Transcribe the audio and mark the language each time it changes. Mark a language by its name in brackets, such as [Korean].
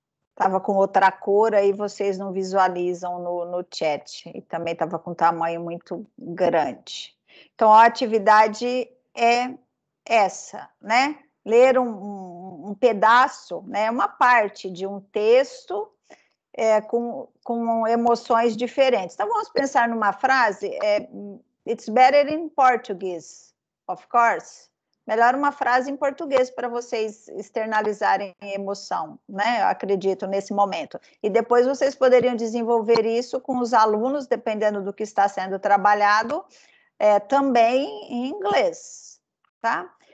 [Portuguese] Estava com outra cor, aí vocês não visualizam no chat, e também estava com tamanho muito grande. Então, a atividade é essa, né? Ler um pedaço, né? Uma parte de um texto com emoções diferentes. Então, vamos pensar numa frase, [English] it's better in Portuguese, of course. [Portuguese] Melhor uma frase em português para vocês externalizarem emoção, né? Eu acredito nesse momento. E depois vocês poderiam desenvolver isso com os alunos, dependendo do que está sendo trabalhado, também em inglês, tá?